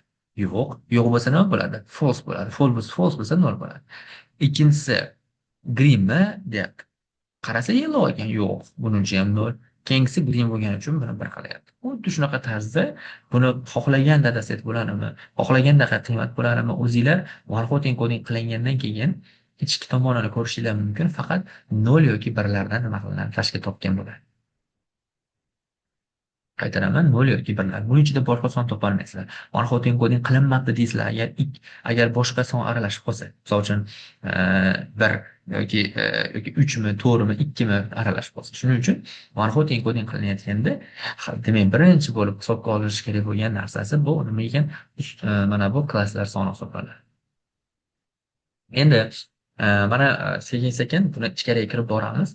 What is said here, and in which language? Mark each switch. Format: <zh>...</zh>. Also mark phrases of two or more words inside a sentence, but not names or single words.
<uz>Yo'q. Yo'q bo'lsa nima bo'ladi? False bo'ladi. False bo'lsa 0 bo'ladi. Ikkinchisi greenmi deyapti. Qarasa yellow ekan. Yo'q. Buningchi ham 0. Keyingisi green bo'lgani uchun buni 1 qilyapti. Xuddi shunaqa tarzda buni xohlagan dataset bo'ladimi, xohlagandaqa qiymat bo'ladimi, o'zinglar</uz> <en>one hot encoding</en> <uz>qilingandan keyin ichki tomonini ko'rishingiz mumkin. Faqat 0 yoki 1 lardan nima qilinadi, tashkil topgan bo'ladi. Qaytaraman, 0 yoki 1 lar. Buning ichida boshqa son topolmaysizlar.</uz> <en>One hot encoding</en> <uz>qilinmabdi deysizlar. Agar boshqa son aralashib qolsa, misol uchun 1 yoki 3mi, 4mi, 2mi aralash bo'lsin. Shuning uchun</uz> <en>manhut enkoding</en> <uz>qilinayotganda demak birinchi bo'lib hisobga olinishi kerak bo'lgan narsasi bu nima ekan? Mana bu klasslar soni hisoblanadi. Endi mana sekin-sekin buni ichkariga kirib boramiz.</uz>